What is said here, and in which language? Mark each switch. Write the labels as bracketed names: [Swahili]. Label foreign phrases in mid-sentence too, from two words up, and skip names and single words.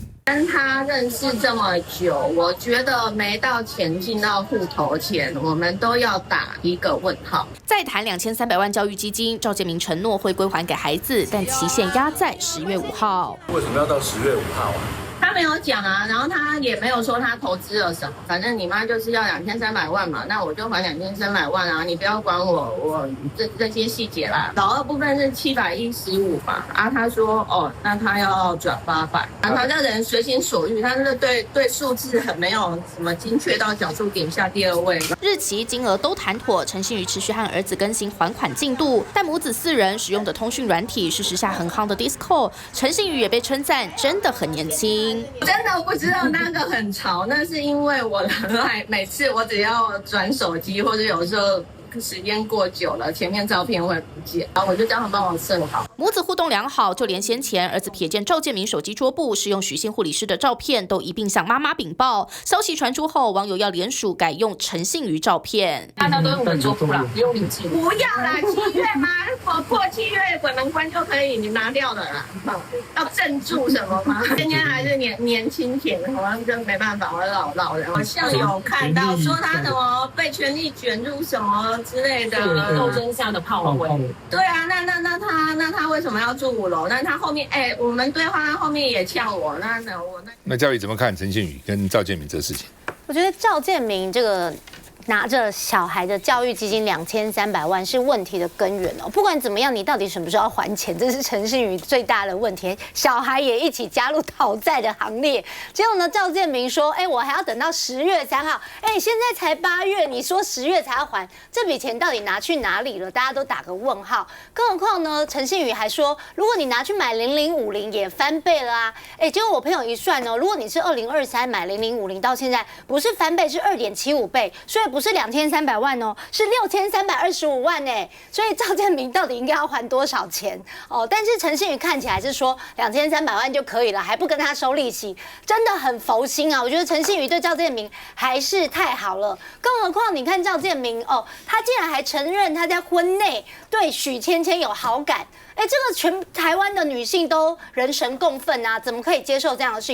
[Chinese] 跟他認識這麼久，我覺得沒到錢進到戶頭前，我們都要打一個問號。再談2300萬教育基金，趙建銘承諾會歸還給孩子，但期限壓在10月5號。為什麼要到10月5號啊？他沒有講啊，然後他也沒有說他投資了什麼，反正你媽就是要2300萬嘛，那我就還2300萬啊，你不要管我這些細節啦。老二部分是715嘛，啊，他說哦，那他要轉800，他這人隨心所欲，他是對數字很沒有什麼精確到小數點下第2位。日期金額都談妥，陳信妤持續和兒子更新還款進度，但母子4人使用的通訊軟體是時下很夯的 Discord， 陳信妤也被稱讚真的很年輕。真的不知道那個很潮，那是因為我的 LINE 每次我只要轉手機，或者有時候時間過久了，前面照片會不見，然後我就叫他幫我設好。母子互動良好，就連先前兒子瞥見趙建銘手機桌布是用許姓護理師的照片，都一併向媽媽稟報。消息傳出後，網友要聯署改用陳信妤照片。大家都用我的桌布啦，不用你寄。不要啦，7月嘛，我破7月鬼門關就可以，你拿掉了啦。要鎮住什麼嗎？今天還是年輕甜，好像就沒辦法，我老人。好像有看到說他什麼被權力捲入什麼之類的鬥爭下的炮灰。對啊，那他為什麼要住5樓？那他後面我們對話，他後面也嗆我，那教育怎麼看陳信妤跟趙建銘這事情？我覺得趙建銘這個拿着小孩的教育基金2300萬是問題的根源哦。不管怎麼樣，你到底什麼時候要還錢，這是陳信妤最大的問題。小孩也一起加入討債的行列。結果呢，趙建銘說：“我還要等到10月3號。現在才8月，你說10月才要還，這筆錢到底拿去哪裡了？大家都打個問號。更何況呢，陳信妤還說，如果你拿去買0050也翻倍了啊。結果我朋友一算哦，如果你是2023買0050，到現在不是翻倍，是2.75倍，所以不是2300萬哦，是6325萬呢。所以趙建銘到底應該要還多少錢哦？但是陳信妤看起來是說2300萬就可以了，還不跟他收利息，真的很佛心啊！我覺得陳信妤對趙建銘還是太好了。更何況你看趙建銘哦，他竟然還承認他在婚內對許芊芊有好感。這個全台灣的女性都人神共憤啊，怎麼可以接受這樣的事情？